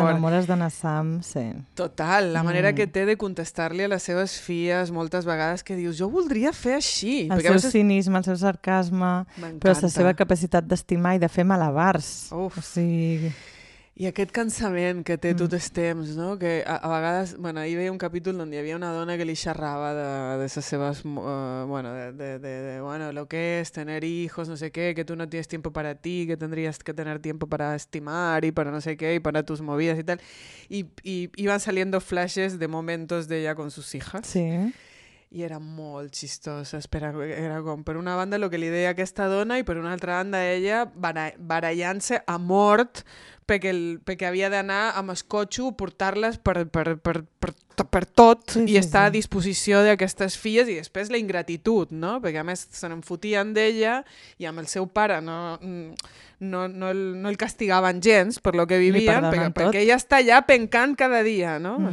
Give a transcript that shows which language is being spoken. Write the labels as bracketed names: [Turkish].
[Catalan] T'enamores d'en Sam, sí. Total, la manera que té de contestar-li a les seves filles moltes vegades que dius, jo voldria fer així. El seu cinisme, el seu sarcasme, però la seva capacitat d'estimar i de fer malabars. Uf. O sigui... I aquest cansament que té tot el temps, no? Que a vegades, bueno, ahir veia un capítol on hi havia una dona que li xerrava de les seves, bueno, de bueno, [Spanish] lo que es tener hijos, no sé qué, que tú no tienes tiempo para ti, que tendrías que tener tiempo para estimar y para no sé qué, y para tus movidas y tal. Y iban saliendo flashes de momentos de ella con sus hijas. Sí. [Catalan] I era molt xistosa, espera, era com per una banda el que li deia aquesta dona i per una altra banda ella barallant-se a mort perquè havia d'anar amb el cotxe a portar-les per tot sí, i sí, estar sí. A disposició d'aquestes filles i després la ingratitud, no? Perquè a més se n'enfotien d'ella i amb el seu pare no el castigaven gens per lo que vivien perquè ella està allà pencant cada dia, no? Mm.